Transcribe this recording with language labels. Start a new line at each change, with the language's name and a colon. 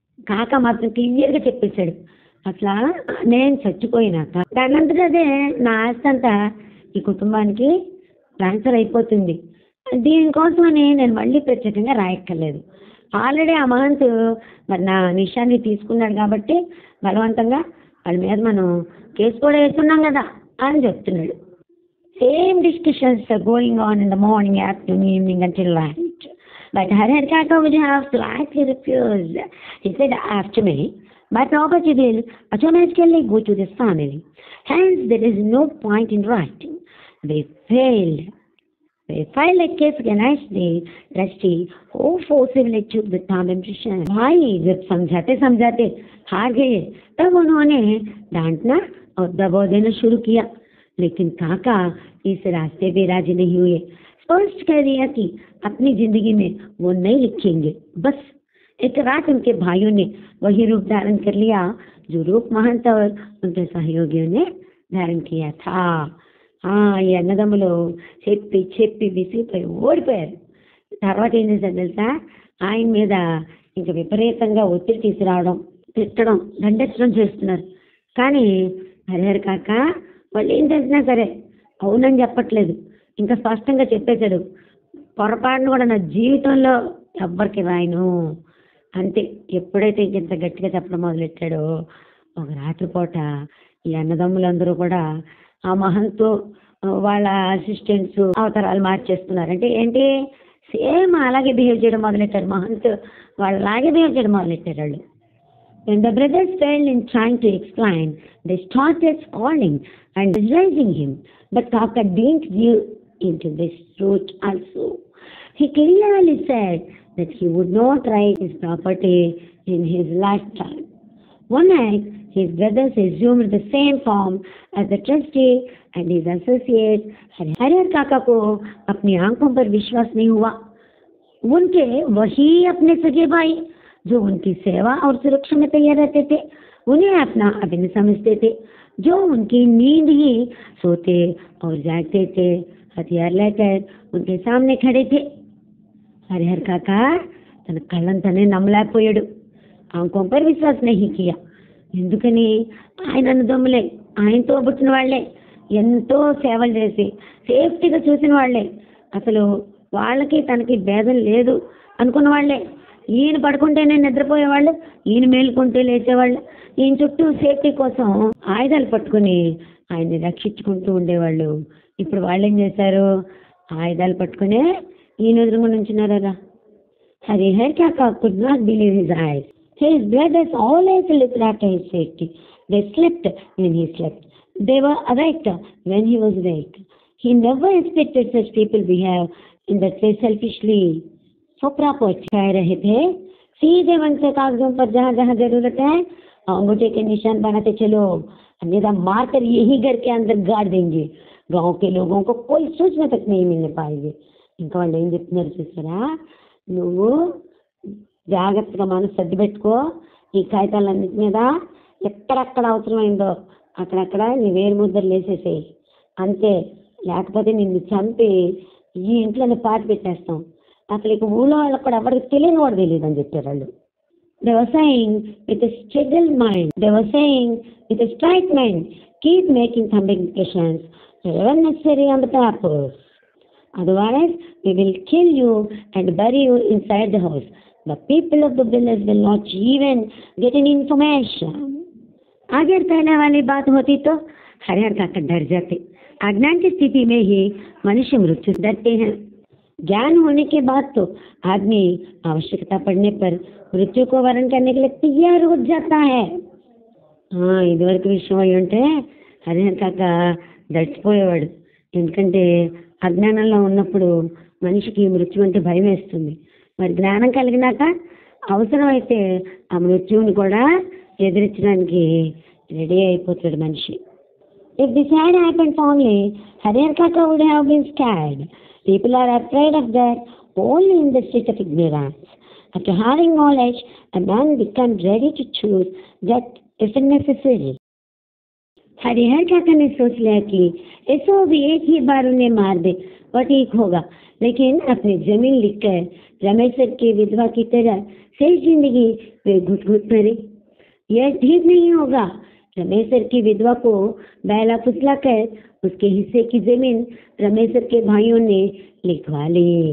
Telugu: కాక మాత్రం క్లియర్గా చెప్పేశాడు, అట్లా నేను చచ్చిపోయినాక దానంతటదే నా ఆస్తి అంతా ఈ కుటుంబానికి ట్రాన్స్ఫర్ అయిపోతుంది, దీనికోసమని నేను మళ్ళీ ప్రత్యేకంగా రాయక్కర్లేదు. ఆల్రెడీ ఆ మహంత్ మరి నా నిషాన్ని తీసుకున్నాడు కాబట్టి బలవంతంగా వాళ్ళ మీద మనం కేసు కూడా వేస్తున్నాం కదా అని చెప్తున్నాడు.
English: Same discussions going on in the morning, afternoon, evening until night. But Harihar Kaka would have slightly refused. He said, after me, my property will automatically go to this family. Hence, there is no point in writing. They failed. They filed a case against the trustee who forcibly took the compensation.
Hindi: भाई जब समझाते हार गए तब उन्होंने डांटना और दबाव देना शुरू किया, लेकिन काका इस रास्ते पे राजी नहीं हुए. स्पष्ट कह दिया कि अपनी जिंदगी में वो नहीं लिखेंगे. बस एक रात उनके भाइयों ने वही रूप धारण कर लिया जो रूप महंत और उनके सहयोगियों ने धारण किया था.
Telugu: ఈ అన్నదమ్ములు చెప్పి చెప్పి విసిగిపోయి ఓడిపోయారు. తర్వాత ఏం చేశారు తెలుసా, ఆయన మీద ఇంకా విపరీతంగా ఒత్తిడి తీసుకురావడం, తిట్టడం, దండెత్తడం చేస్తున్నారు. కానీ హరిహర కాక వాళ్ళు ఏం చేసినా సరే అవునని చెప్పట్లేదు, ఇంకా స్పష్టంగా చెప్పేశాడు, పొరపాటును కూడా నా జీవితంలో ఎవ్వరికి రాయను అంతే. ఎప్పుడైతే ఇంత గట్టిగా చెప్పడం మొదలెట్టాడో ఒక రాత్రిపూట ఈ అన్నదమ్ములందరూ కూడా ఆ మహంతో వాళ్ళ అసిస్టెంట్స్ అవతారాలు మార్చేస్తున్నారు. అంటే ఏంటి, సేమ్ అలాగే బిహేవ్ చేయడం మొదలెట్టారు. మహంత్ వాళ్ళలాగే బిహేవ్ చేయడం మొదలెట్టారు వాళ్ళు.
English: When the brothers failed in trying to explain, they started scolding and criticizing him. But Kaka didn't give into this route also. He clearly said that he would not write his property in his lifetime. One night, his brothers assumed the same form as the trustee and his associates.
Hindi: Harihar काका को अपनी आंखों पर विश्वास नहीं हुआ. उनके वही अपने सगे भाई जो उनकी सेवा और सुरक्षा में तैयार रहते थे, उन्हें अपना अभिन्न समझते थे, जो उनकी नींद ही सोते और जागते थे, हथियार लेकर उनके सामने खड़े थे.
Telugu: हरिहर काका తన కళ్ళంతనే నమ్మలేకపోయాడు.
Hindi: ఆంఖోं पर विश्वास नहीं किया.
Telugu: ఎందుకని ఆయన అన్నదమ్ములే, ఆయనతో పుట్టిన వాళ్లే, ఎంతో సేవలు చేసి సేఫ్టీగా చూసిన వాళ్లే, అసలు వాళ్ళకి తనకి భేదం లేదు అనుకున్న వాళ్లే. ఈయన పడుకుంటేనే నిద్రపోయేవాళ్ళు, ఈయన మేలుకుంటే లేచేవాళ్ళు, ఈయన చుట్టూ సేఫ్టీ కోసం ఆయుధాలు పట్టుకుని ఆయన్ని రక్షించుకుంటూ ఉండేవాళ్ళు. ఇప్పుడు వాళ్ళు ఏం చేశారు, ఆయుధాలు పట్టుకునే ఈయన ఎదురుగా నుంచున్నారా.
English: Harihar Kaka could not believe his eyes. His brothers always looked after his safety. They slept when he slept. They were awake when he was awake. He never expected such people behave in that way selfishly. So proper
Hindi: कह रहे थे, सीधे मन से कागजों पर जहाँ जहाँ जरूरत है अंगूठे के निशान बनाते चलो, अन्यथा मारकर यही घर के अंदर गाड़ देंगे. गांव के लोगों को कोई सूचना तक नहीं मिलने पाएगी.
Telugu: ఇంకా వాళ్ళు ఏం చెప్తున్నారు చూసారా, నువ్వు జాగ్రత్తగా మనసు సర్ది పెట్టుకో, ఈ కాగితాలన్నిటి మీద ఎక్కడెక్కడ అవసరమైందో అక్కడక్కడ నీ వేరు ముద్దలు వేసేసేయి అంతే, లేకపోతే నిన్ను చంపి ఈ ఇంట్లోనే పాతి పెట్టేస్తాం, అసలు ఇక ఊళ్ళో వాళ్ళకి కూడా ఎవరికి తెలియని కూడా తెలియదు అని చెప్పారు వాళ్ళు.
English: They were saying with a steady mind, they were saying with a straight mind, keep making communications wherever necessary on the papers. Otherwise, we will kill you and bury you inside the house. The people of the village will not even get any information.
Hindi: अगर पहले वाली बात होती तो हरिहर काका डर जाते. अज्ञान की स्थिति में ही मनुष्य मृत्यु डरते हैं. ज्ञान होने के बाद तो आदमी आवश्यकता पड़ने पर मृत्यु को वरण करने के लिए तैयार हो जाता है.
Telugu: ఇదివరకు విషయం అయి ఉంటే హరిహర్ కాక దడిచిపోయేవాడు. ఎందుకంటే అజ్ఞానంలో ఉన్నప్పుడు మనిషికి మృత్యు అంటే భయం వేస్తుంది. మరి జ్ఞానం కలిగినాక అవసరమైతే ఆ మృత్యువుని కూడా ఎదిరించడానికి రెడీ అయిపోతాడు మనిషి.
English: If this had happened only, Harihar Kaka would have been scared. People are afraid of that only in the state of ignorance. After having knowledge, a man becomes ready to choose that if necessary.
Hindi: Harihar काका ने सोच लिया कि ऐसा भी एक ही बार उन्हें मार दे और ठीक होगा, लेकिन अपनी जमीन लिखकर रमेश्वर की विधवा की तरह शेष जिंदगी वे घुट घुट मरे। यह ठीक नहीं होगा। रमेश्वर की विधवा को बहला फुसला कर उसके हिस्से की जमीन रमेश्वर के भाइयों ने लिखवा ली।